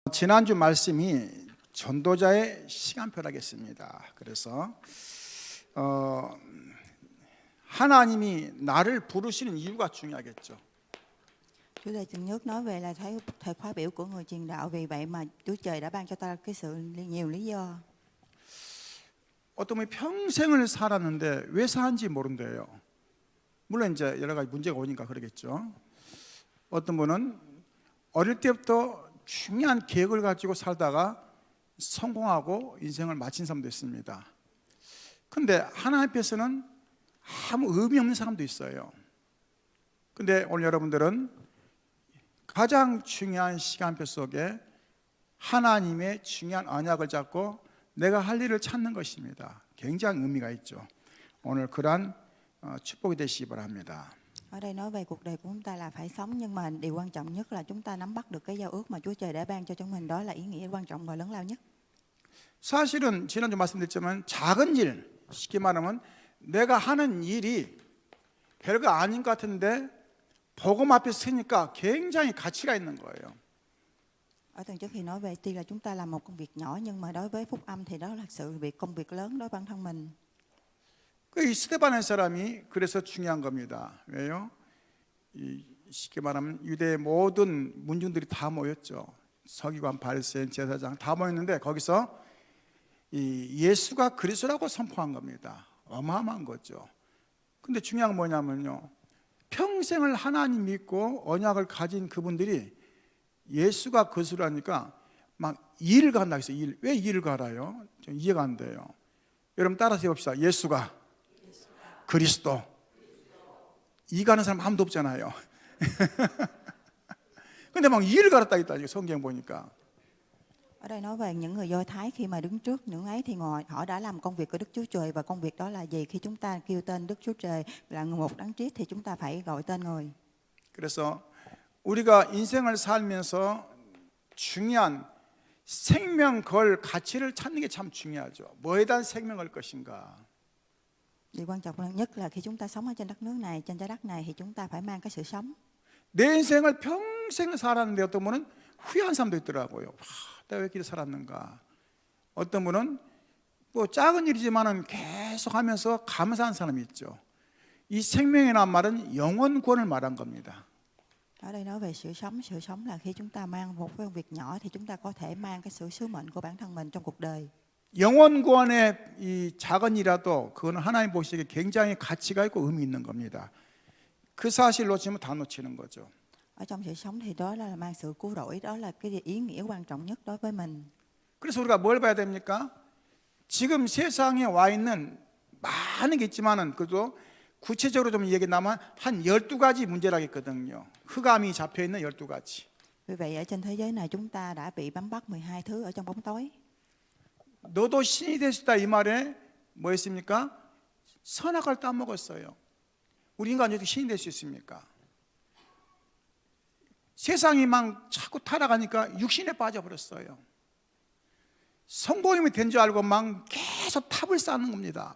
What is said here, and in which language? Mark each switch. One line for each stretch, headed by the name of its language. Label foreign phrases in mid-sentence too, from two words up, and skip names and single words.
Korean: 지난주 말씀이 전도자의 시간표라겠습니다. 그래서 하나님이 나를 부르시는 이유가 중요하겠죠.
Vietnamese: Chủ đề tuần trước nói về là thời khóa biểu của người truyền đạo, vì vậy mà Chúa Trời đã ban cho ta cái sự nhiều lý do.
Korean: 어떤 분이 평생을 살았는데 왜 사는지 모른대요. 물론 이제 여러 가지 문제가 오니까 그러겠죠. 어떤 분은 어릴 때부터 중요한 계획을 가지고 살다가 성공하고 인생을 마친 사람도 있습니다. 근데 하나님 앞에서는 아무 의미 없는 사람도 있어요. 근데 오늘 여러분들은 가장 중요한 시간표 속에 하나님의 중요한 언약을 잡고 내가 할 일을 찾는 것입니다. 굉장히 의미가 있죠. 오늘 그러한 축복이 되시기 바랍니다.
Vietnamese: Ở đây nói về cuộc đời của chúng ta là phải sống, nhưng mà điều quan trọng nhất là chúng ta nắm bắt được cái giao ước mà Chúa Trời đã ban cho chúng mình, đó là ý nghĩa quan trọng và lớn lao nhất.
Korean: 사실은 지난주 말씀드렸지만 작은 일, 쉽게 말하면 내가 하는 일이 별거 아닌 것 같은데 복음 앞에 서니까 굉장히 가치가 있는 거예요.
Vietnamese: Ở tuần trước thì nói về tuy là chúng ta làm một công việc nhỏ, nhưng mà đối với phúc âm thì đó là công việc lớn đối với bản thân mình.
Korean: 이 스데반의 사람이 그래서 중요한 겁니다. 왜요? 쉽게 말하면 유대의 모든 문중들이 다 모였죠. 서기관, 바리새인, 제사장 다 모였는데 거기서 예수가 그리스도라고 선포한 겁니다. 어마어마한 거죠. 근데 중요한 건 뭐냐면요, 평생을 하나님 믿고 언약을 가진 그분들이 예수가 그리스도라니까 막 일을 간다 해서 왜 일을 갈아요? 좀 이해가 안 돼요. 여러분 따라서 해봅시다. 예수가 그리스도. 이 가는 사람 아무도 없잖아요. 근데 막 일을 갈았다 했다 성경 보니까.
Vietnamese: Ở đây nói về những người Do Thái khi mà đứng trước những ấy thì họ đã làm công việc của Đức Chúa Trời, và công việc đó là gì? Khi chúng ta kêu tên Đức Chúa Trời là một đấng triết thì chúng ta phải gọi tên người.
Korean: 그래서 우리가 인생을 살면서 중요한 생명 걸 가치를 찾는 게 참 중요하죠. 뭐에 대한 생명 걸 것인가?
Vietnamese: Điều quan trọng nhất là khi chúng ta sống ở trên đất nước này, trên trái đất này, thì chúng ta phải mang cái sự sống.
Korean: 내 인생을 평생을 살았는데 어떤 분은 후회한 사람도 있더라고요. 내가 왜 이렇게 살았는가? 어떤 분은 뭐 작은 일이지만은 계속 하면서 감사한 사람이 있죠. 이 생명이라는 말은 영원 구원을 말한 겁니다.
Vietnamese: Ở đây nói về sự sống là khi chúng ta mang một cái công việc nhỏ thì chúng ta có thể mang cái sự sứ mệnh của bản thân mình trong cuộc đời.
Korean: 영원 구원의 이 작은 일이라도 그거는 하나님 보시기에 굉장히 가치가 있고 의미 있는 겁니다. 그 사실 놓치면 다 놓치는 거죠.
Vietnamese: Ở trong sự sống thì đó là mang sự cứu rỗi, đó là cái ý nghĩa quan trọng nhất đối với mình.
Korean: 그래서 우리가 뭘 봐야 됩니까? 지금 세상에 와 있는 많은 게 있지만은 그래도 구체적으로 좀 얘기하면 한 12가지 문제라겠거든요. 흑암이 잡혀 있는 12가지.
Vietnamese: Vì vậy ở trên thế giới này chúng ta đã bị bám bắt 12 thứ ở trong bóng tối.
Korean: 너도 신이 될 수 있다 이 말에 뭐였습니까? 선악을 따먹었어요. 우리 인간이 어떻게 신이 될 수 있습니까? 세상이 막 자꾸 타락하니까 육신에 빠져버렸어요. 성공이 된 줄 알고 막 계속 탑을 쌓는 겁니다.